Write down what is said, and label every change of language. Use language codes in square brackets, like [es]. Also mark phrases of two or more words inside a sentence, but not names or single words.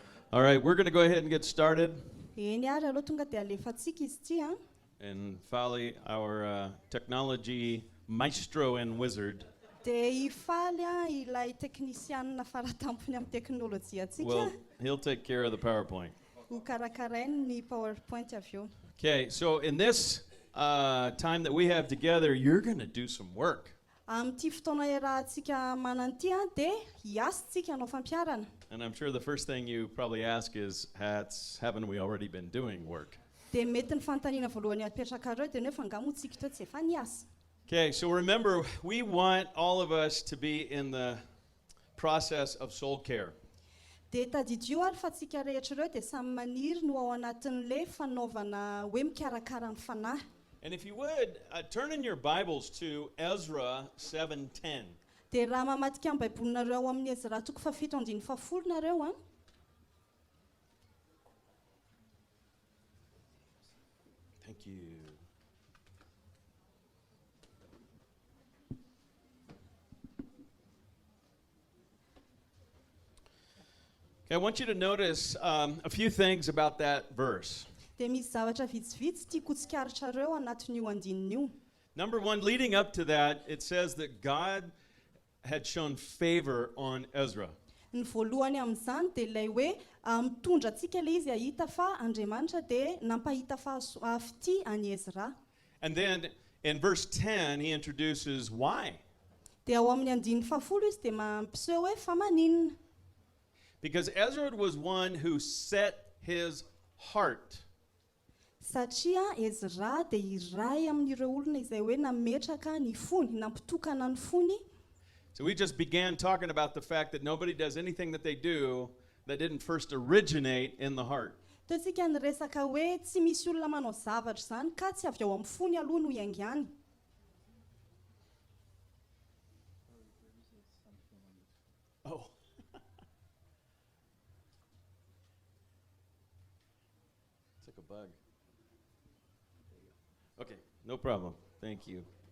[en] All right, we're going to go ahead and get started [mg] Eny ary aloha tonga dia alefatsika izy ity a. [en] and follow our technology maestro and wizard. [mg] Dia hifaly a ilay teknisianina faratampony amin'ny teknôlôjia antsika [en] Well, he'll take care of the PowerPoint. [mg] ho karakarainy ny PowerPoint avy eo. [en] Okay, so in this time that we have together, you're going to do some work. [mg] Amin'ity fotoana iarahantsika manan'ity a dia hiasantsika hanao fampiarana. [en] And I'm sure the first thing you probably ask is, haven't we already been doing work? [mg] Dia mety ny fanontaniana voalohany apetraka reo dia ny hoe fa ngamotsika teo tsy efa niasa. [en] Okay, so remember, we want all of us to be in the process of soul care. [mg] Dia tadidio ary fa tsika rehetra ireo dia samy maniry no ao anatin'ilay fanaovana hoe mikarakara ny fanahy. [en] And if you would, turn in your Bibles to Ezra 7:10. [mg] Dia raha mamatika amin'ny baibolonareo ao amin'ny Ezra toko fafito andiny fafolo nareo a. [en] Thank you. Okay, I want you to notice a few things about that verse. [mg] Dia misy zavatra vitsivitsy tiako tsikaritra anatin'io andininy io. [en] Number one, leading up to that, it says that God had shown favor on Ezra. [mg] Ny voalohany amin'izany dia ilay hoe mitondra antsika ilay izy ahita fa Andriamanitra dia nampahita fity any Ezra. [en] And then in verse 10, he introduces why. [mg] Dia ao amin'ny andiny fafolo izy dia mampiseho hoe fa maninona. [en] Because Ezra was one who set his heart. [mg] Satria Ezra dia iray amin'ireo olona izay hoe nametraka ny fony, nampitokana ny fony. [en] So we just began talking about the fact that nobody does anything that they do that didn't first originate in the heart. [mg] Teo tsika niresaka hoe tsy misy olona manao zavatra izany ka tsy avy ao amin'ny fony aloha no iaingany. [en] Oh. It's like a bug. Okay, no problem. Thank you.